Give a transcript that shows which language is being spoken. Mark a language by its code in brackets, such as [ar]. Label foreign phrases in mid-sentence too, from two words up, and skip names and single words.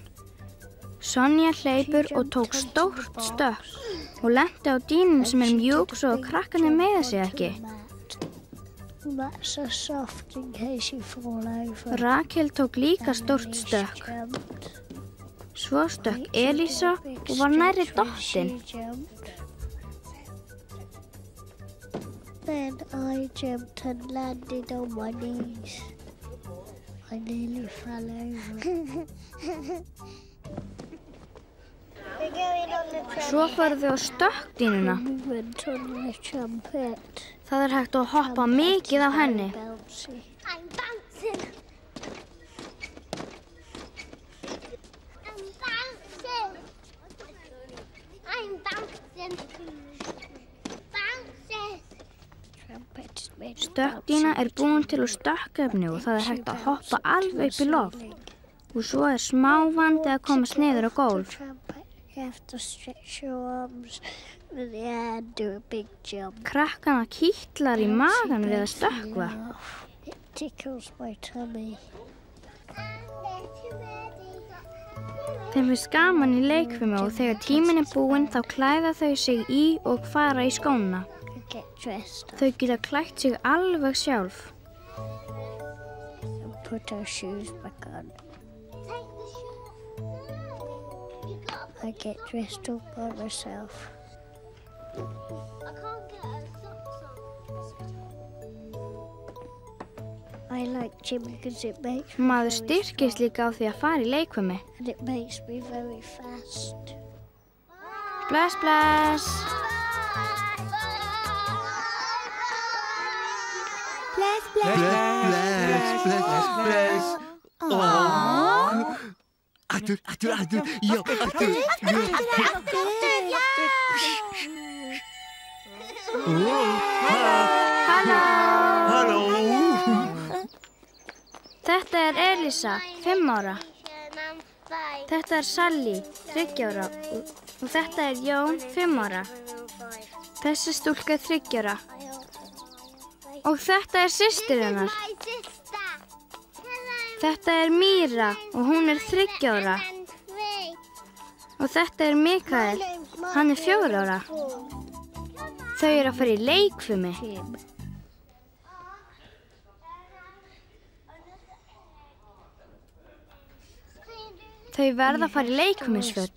[is] Sonja hleypur og tók stórt stökk og lenti á dýnum sem er mjúk svo að krakkarnir meiða sig ekki. Rakel tók líka stórt stökk. Svo stökk Elísa og var nærri dottin. [en] Then I jumped and landed on my knees. I nearly fell over. [is] Svo fóru þau á stökkdýnuna. [en] We went on the trumpet. [is] Það er hægt að hoppa mikið á henni. [en] I'm bouncing. I'm bouncing. I'm bouncing. Bouncing. Trumpet is made of [is] Stökkdýna er búin til úr stökkefni og það er hægt að hoppa alveg upp í loft. Og svo er smá vandi að komast niður á gólf. [en] You have to stretch your arms in the air and do a big jump. [is] Krakkana kýtlar í magan við að stökkva. [en] It tickles my tummy. [is] Þeim finnst gaman í leikfimi og þegar tíminn er búinn þá klæða þau sig í og fara í skóna. [en] I get dressed up [is] Þau geta klætt sig alveg sjálf. [en] and put our shoes back on. I get dressed up by myself. I can't get a socks on. I like gym because it makes [is] Maður styrkist líka á því að fara í leikfimi. [en] and it makes me very fast. [is] Bless, bless. Bless. Aftur. Já, aftur. Halló. Þetta er Elísa, 5 ára. Þetta er Sally, 3 ára. Og þetta er Jón, 5 ára. Þessi stúlka er 3 ára. Og þetta er systir hennar. [en] My sister. [is] Þetta er Míra og hún er 3 ára. [en] And 3. [is] Og þetta er Mikael. Hann er 4 ára. Þau eru að fara í leikfimi. Þau verða að fara í leikfimisföt.